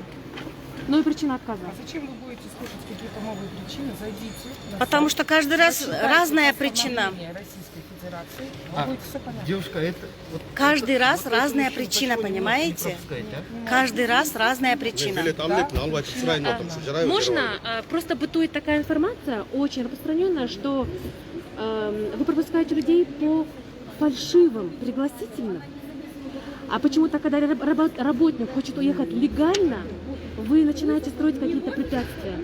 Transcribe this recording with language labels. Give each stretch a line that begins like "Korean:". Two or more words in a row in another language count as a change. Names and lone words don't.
Russian: Новую причину отказа. А зачем вы будете слушать какие-то новые причины? Зайдите. на Потому сайт, что каждый раз прочитайте разная причина. постановление Российской Федерации. Будет все понятно. Девушка, это... вот Каждый раз вот это разная очень причина, большой понимаете? нюанс, сказать, а? Каждый раз разная причина.
Kazakh: Билет алып, алып айтып сұрайын отыр. Жарай ма?
Russian: Можно, просто бытует такая информация, очень распространенная, что вы пропускаете людей по фальшивым пригласительным. А почему-то, когда работник хочет уехать легально, вы начинаете строить какие-то препятствия.